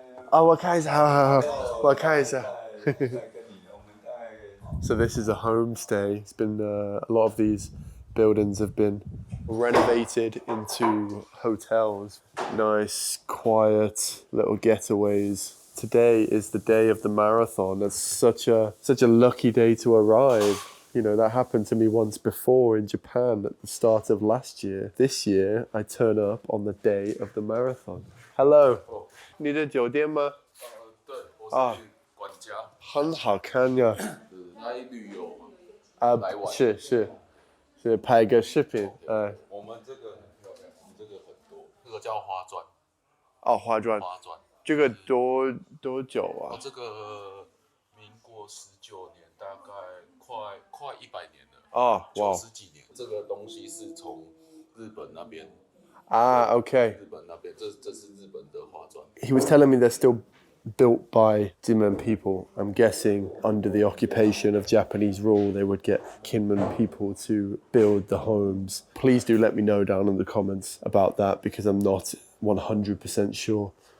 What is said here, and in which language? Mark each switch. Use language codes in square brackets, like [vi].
[zh] 啊，我看一下，好，我看一下。 [en] So this is a homestay. It's been a lot of these buildings have been renovated into hotels. Nice, quiet little getaways. Today is the day of the marathon. That's such a lucky day to arrive. You know, that happened to me once before in Japan at the start of last year. This year, I turn up on the day of the marathon. [zh] Hello. 你的酒店吗？对，我是管家。很好看呀。来旅游嘛？来玩。是拍个视频。我们这个很漂亮，我们这个很多，这个叫花砖。哦，花砖。这个多久啊？这个民国19年，大概快100年了。哦，哇，90几年。这个东西是从日本那边。 [en] Okay. [zh] 日本那边，这是日本的花砖。 [en] He was telling me they're still built by Kinmen people. I'm guessing under the occupation of Japanese rule, they would get Kinmen people to build the homes. Please do let me know down in the comments about that because I'm not 100% sure.